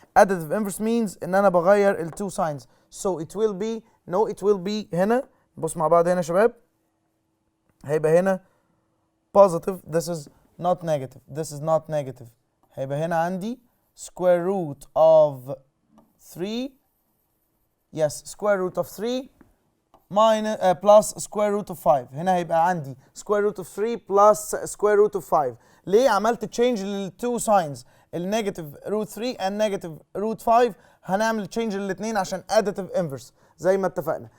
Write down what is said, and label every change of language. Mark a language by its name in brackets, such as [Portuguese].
[English] additive inverse means [Arabic] ان انا بغير [English] التو signs. So it will be it will be [Arabic] هنا بص مع بعض هنا يا شباب، هيبقى هنا positive. [English] This is not negative. [Arabic] هيبقى هنا عندي [English] square root of 3 square root of 3 minus plus square root of 5. [Arabic] هنا هيبقى عندي [English] square root of 3 plus square root of 5. [Arabic] ليه عملت change للتو signs النيجاتيف [English] root 3 and negative root 5؟ [Arabic] هنعمل change للاثنين عشان [English] additive inverse [Arabic] زي ما اتفقنا.